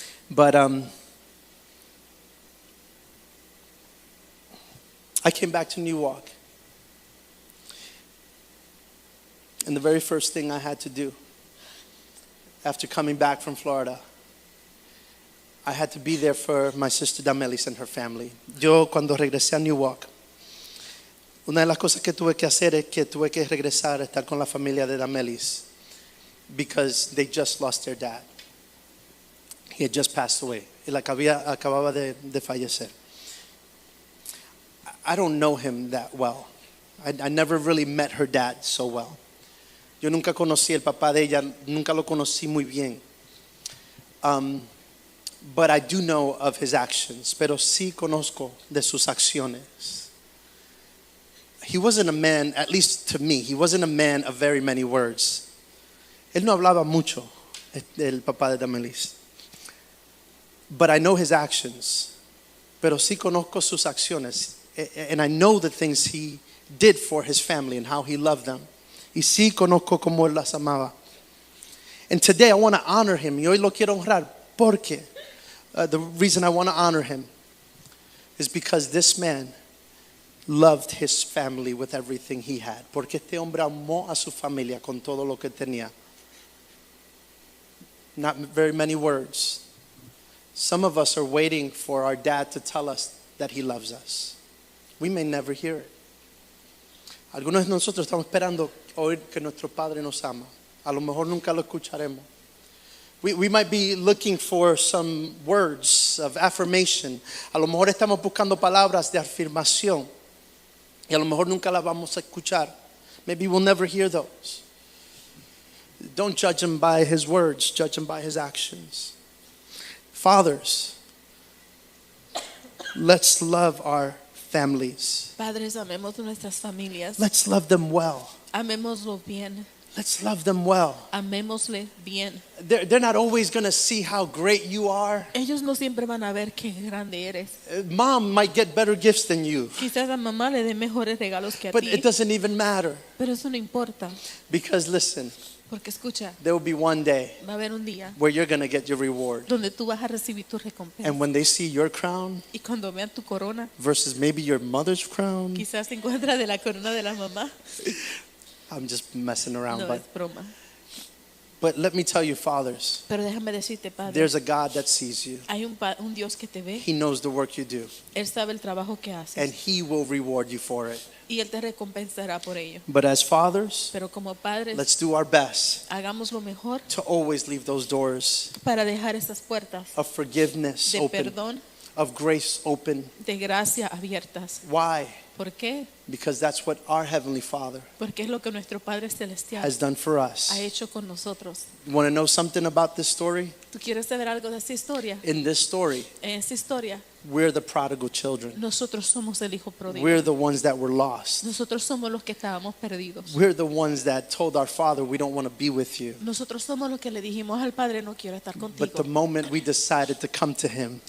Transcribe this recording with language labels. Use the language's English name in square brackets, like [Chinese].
[English] But I came back to Newark. And the very first thing I had to do after coming back from Florida, I had to be there for my sister Damelis and her family. [Spanish] Yo cuando regresé a Newark, una de las cosas que tuve que hacer es que tuve que regresar a estar con la familia de Damelis [English] because they just lost their dad. He had just passed away. [Spanish] Él acababa de fallecer. [English] I don't know him that well. I never really met her dad so well. [Spanish] Yo nunca conocí el papá de ella, nunca lo conocí muy bien. [English] But I do know of his actions, [Spanish] pero sí conozco de sus acciones. [English] He wasn't a man, at least to me, he wasn't a man of very many words. [Spanish] Él no hablaba mucho, el papá de Damelis. [English] But I know his actions, [Spanish] pero sí conozco sus acciones. [English] And I know the things he did for his family and how he loved them. [Spanish] Y sí conozco cómo él las amaba. [English] And today I want to honor him. [Spanish] Y hoy lo quiero honrar. Porque [English] the reason I want to honor him is because this man loved his family with everything he had. [Spanish] Porque este hombre amó a su familia con todo lo que tenía. [English] Not very many words. Some of us are waiting for our dad to tell us that he loves us. We may never hear it. [Spanish] Algunos de nosotros estamos esperando oír que nuestro padre nos ama. A lo mejor nunca lo escucharemos. [English] We might be looking for some words of affirmation. [Spanish] A lo mejor estamos buscando palabras de afirmación. Y a lo mejor nunca las vamos a escuchar. [English] Maybe we'll never hear those. Don't judge him by his words. Judge him by his actions. Fathers, let's love our families. [Spanish] Padres, amemos nuestras familias. [English] Let's love them well. [Spanish] Amémoslo bien. [English] Let's love them well. [Spanish] Amémosle bien. [English] They're not always going to see how great you are. [Spanish] Ellos no siempre van a ver qué grande eres. [English] Mom might get better gifts than you, [Spanish] Quizás a mamá le dé mejores regalos que a [English] but [Spanish] ti. [English] it doesn't even matter. [Spanish] Pero eso no importa. [English] Because listen, [Spanish] Porque escucha, [English] there will be one day [Spanish] va a haber un día [English] where you're going to get your reward. [Spanish] donde tú vas a recibir tu recompensa. [English] And when they see your crown [Spanish] Y cuando vean tu corona, [English] versus maybe your mother's crown, [Spanish] quizás se encuentra de la corona de la mamá. [English] I'm just messing around. [Spanish] No es broma. [English] But let me tell you, fathers, [Spanish] Pero déjame decirte, padre, [English] there's a God that sees you. [Spanish] hay un Dios que te ve. [English] He knows the work you do, [Spanish] Él sabe el trabajo que haces. [English] and He will reward you for it. [Spanish] Y Él te recompensará por ello. [English] But as fathers, [Spanish] Pero como padres, [English] let's do our best [Spanish] hagamos lo mejor [English] to always leave those doors [Spanish] para dejar esas puertas [English] of forgiveness [Spanish] de [English] open, [Spanish] perdón, [English] of grace open. [Spanish] de gracia abiertas. [English] Why? [Spanish] ¿Por qué? [English] Because that's what our Heavenly Father [Spanish] Porque es lo que nuestro Padre Celestial [English] has done for us. [Spanish] ha hecho con nosotros. [English] You want to know something about this story? [Spanish] ¿Tú quieres saber algo de esta historia? [English] In this story, [Spanish] En esta historia, [English] we're the prodigal children. [Spanish] nosotros somos el hijo pródigo. [English] We're the ones that were lost. [Spanish] Nosotros somos los que estábamos perdidos. [English] We're the ones that told our Father we don't want to be with you. [Spanish] Nosotros somos los que le dijimos al Padre, no quiero estar [English] But [Spanish] contigo. [English] the moment we decided to come to Him,